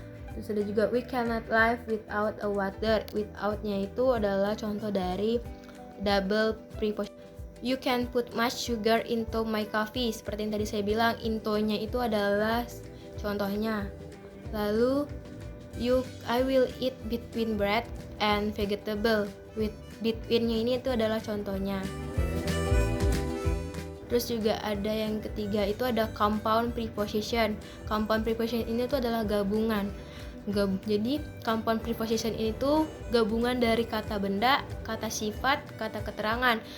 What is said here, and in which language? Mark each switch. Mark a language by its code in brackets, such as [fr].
[id] Terus ada juga [en] we cannot live without a water. [id] Without-nya itu adalah contoh dari double preposition. [en] You can put much sugar into my coffee. [id] Seperti yang tadi saya bilang, into-nya itu adalah contohnya. [en] Lalu I will eat between bread and vegetable. [id] With between-nya ini itu adalah contohnya. Terus juga ada yang ketiga, itu ada compound preposition. Compound preposition ini tuh adalah gabungan. Jadi compound preposition ini tuh gabungan dari kata benda, kata sifat, kata keterangan.